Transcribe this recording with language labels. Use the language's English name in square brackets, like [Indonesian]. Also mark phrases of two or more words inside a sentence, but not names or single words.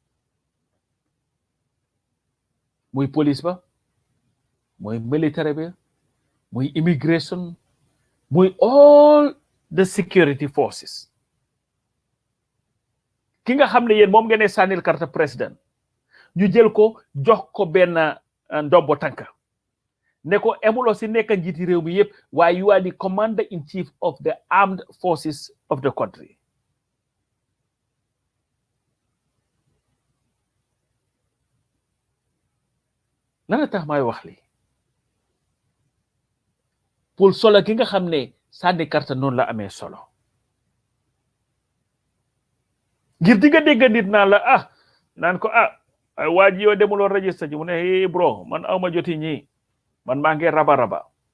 [Wolof] muy police ba muy military ba muy immigration muy [English] all the security forces [Wolof] ki nga xam ne yéen moom ngeen ne sànnil [French] carte président [Wolof] ñu jël ko jox ko benn ndombo tànka ne ko emuloo si nekk njiiti réew mi yëpp waaye [English] you are the commander in chief of the armed forces of the country [Wolof] nana tax may wax li pour solo ki nga xam ne sànni carte noonu la amee solo ngir di nga dégg nit naan la naan ko ay waa ji yow demuloo register ji mu ne bro man awma joti ñi man maa ngi raba